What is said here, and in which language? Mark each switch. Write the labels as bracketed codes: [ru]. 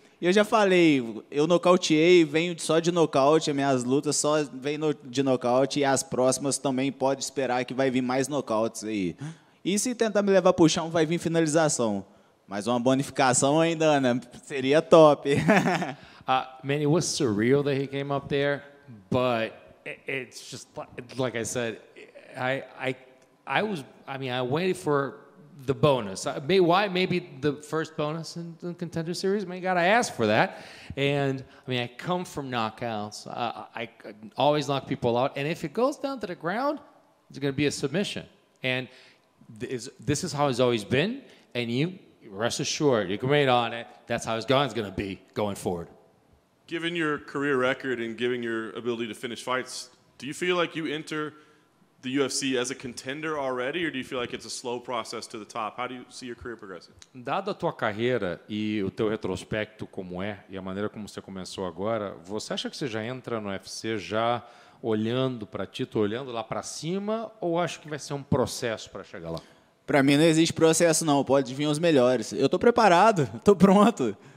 [pt] E eu já falei, eu nocauteei, venho só de nocaute, as minhas lutas só vêm de nocaute e as próximas também pode esperar que vai vir mais nocautes aí. E se tentar me levar para o chão, vai vir finalização. Mas uma bonificação ainda, né? Seria top. [en] Man, it was surreal that he came up there, but it's just like I said, I waited for the bonus. Maybe the first bonus in the Contender Series? I mean, you got to ask for that. And, I mean, I come from knockouts. I always knock people out. And if it goes down to the ground, it's going to be a submission. And this is how it's always been. And you rest assured, you can wait on it. That's how it's going to be going forward. Given your career record and given your ability to finish fights, do you feel like you enter the UFC as a contender already, or do you feel like it's a slow process to the top? How do you see your career progressing? [pt] Dado a tua carreira e o teu retrospecto como e a maneira como você começou agora, você acha que você já entra no UFC já olhando para título, olhando lá para cima, ou acha que vai ser um processo para chegar lá? Para mim não existe processo não, pode vir os melhores. Eu estou preparado, estou pronto.